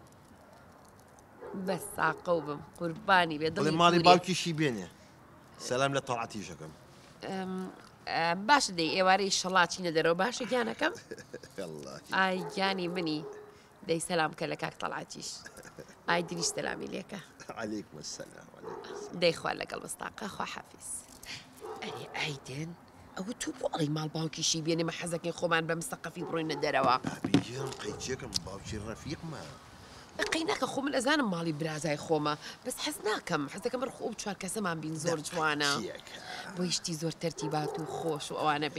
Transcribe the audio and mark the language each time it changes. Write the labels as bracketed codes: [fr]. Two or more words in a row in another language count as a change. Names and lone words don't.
[ckb] بە ساقە و بم قوربانی بێ دڵی ماڵی باوکیشی بێنێ. سەلام لە تەڵعەتیشەکەم. باشە دەی ئێوارەی شەڵاتی نەدەرەوە باشە گیانەکەم؟ والله ئای گیانی منی دەی سەلام کە لە کاک تەڵاتیش ئایدنیش سەلامی لێکە [ar] عليكم السلام عليكم السلام [ckb] دەیخوا لەگەڵ مستاقە خوا حەفیز ئەرێ ئایدن ئەوە تو بۆ ئەڵی ماڵ باوکیشی بێنێ مە حەزەکەی خۆمان بە مستەقەفی بڕۆینە دەرەوە بابیان قەیچێکم باوکی ڕەفیقمە قەی ناکە خۆ من ئەزانم ماڵی برازای خۆمە بەس حەز ناکەم حەزەکەم ڕخۆ و چوار کەسەمان بین زۆر جوانە بۆ یشتی زۆر تەرتیبات و خۆش و ئەوانە بێ